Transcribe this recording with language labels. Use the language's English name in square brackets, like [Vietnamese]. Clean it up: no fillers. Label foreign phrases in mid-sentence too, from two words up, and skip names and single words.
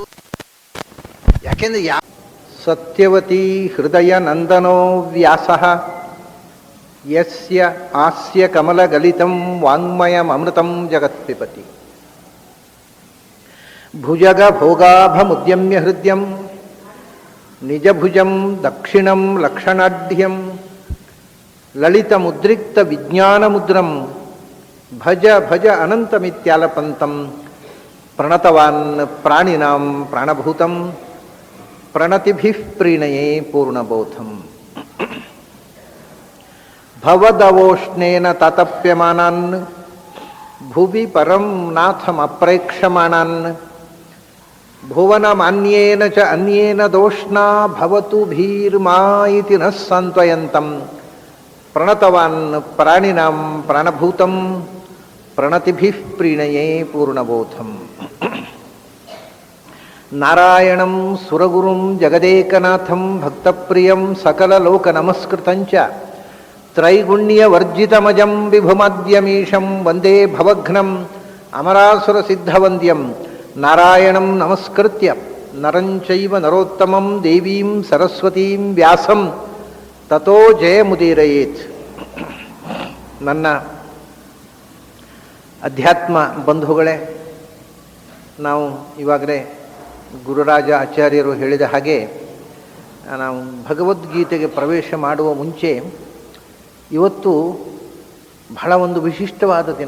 [Sanskrit] ಯಾಕೆಂದ್ರೆ ಸತ್ಯವತಿ ಹೃದಯ ನಂದನೋ ವ್ಯಾಸಃ ಯಸ್ಯ ಆಸ್ಯ ಕಮಲಗಲಿತಂ ವಾಂಗ್ಮಯಮೃತಂ ಜಗತ್ಪಿಪತಿ ಭುಜಗ ಭೋಗಾಭಮುದ್ಯಮ್ಯ ಹೃದಯಂ ನಿಜಭುಜಂ ದಕ್ಷಿಣಂ ಲಕ್ಷಣಾಢ್ಯಂ ಲಲಿತಮುದ್ರಿಕ್ತ ವಿಜ್ಞಾನಮುದ್ರಂ ಭಜ ಭಜ ಅನಂತಮಿತ್ಯಾಲಪಂತಂ ಪ್ರಣತವಾನ್ ಪ್ರಾಣಿನಾಂ ಪ್ರಾಣಭೂತಂ ಪ್ರಣತಿಭಿಃ ಪ್ರೀಣಯೇ ಪೂರ್ಣಬೋಧಂ ಭವದವೋಷ್ಣೇನ ತಾತಪ್ಯಮಾನಾನ್ ಭುವಿ ಪರಂ ನಾಥಂ ಅಪ್ರೇಕ್ಷಮಾಣಾನ್ ಭುವನಮಾನ್ಯೇನ ಚ ಅನ್ಯೇನ ದೋಷ್ಣಾ ಭವತು ಭೀರ್ಮಾ ಇತಿ ನ ಸಾಂತ್ವಯಂತಂ ಪ್ರಣತವಾನ್ ಪ್ರಾಣಿನಾಂ ಪ್ರಾಣಭೂತಂ ಪ್ರಣತಿಭಿಃ ಪ್ರೀಣಯೇ ಪೂರ್ಣಬೋಧಂ ನಾರಾಯಣಂ ಸುರಗುರುಂ ಜಗದೇಕನಾಥಂ ಭಕ್ತಪ್ರಿಯಂ ಸಕಲಲೋಕನಮಸ್ಕೃತಂಚ ತ್ರೈಗುಣ್ಯವರ್ಜಿತಮಜಂ ವಿಭುಮದ್ಯಮೀಶಂ ವಂದೇ ಭವಘ್ನಂ ಅಮರಾಸುರಸಿದ್ಧವಂದ್ಯಂ ನಾರಾಯಣಂ ನಮಸ್ಕೃತ್ಯ ನರಂಚೈವ ನರೋತ್ತಮಂ ದೇವೀಂ ಸರಸ್ವತೀಂ ವ್ಯಾಸಂ ತತೋ ಜಯಮುದೀರಯೇತ್. [Kannada] ನನ್ನ ಅಧ್ಯಾತ್ಮ ಬಂಧುಗಳೇ, ನಾವು ಇವಾಗಲೇ ಗುರುರಾಜ ಆಚಾರ್ಯರು ಹೇಳಿದ ಹಾಗೆ ನಾವು ಭಗವದ್ಗೀತೆಗೆ ಪ್ರವೇಶ ಮಾಡುವ ಮುಂಚೆ ಇವತ್ತು ಬಹಳ ಒಂದು ವಿಶಿಷ್ಟವಾದ ದಿನ.